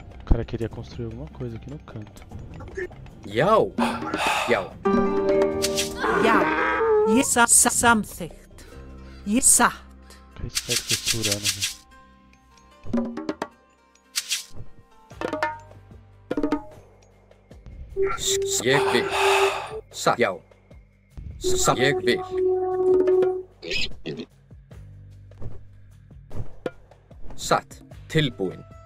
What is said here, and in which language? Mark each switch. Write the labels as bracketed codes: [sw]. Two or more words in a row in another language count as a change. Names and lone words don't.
[pt] cara queria construir alguma coisa aqui no canto. [is] Já. Já. Já. Ég samþykkt. Ég satt. [pt] Que esse cara texturando, velho. [is] Ég vil. Satt. Já. Ég vil. Satt. Tilbúin.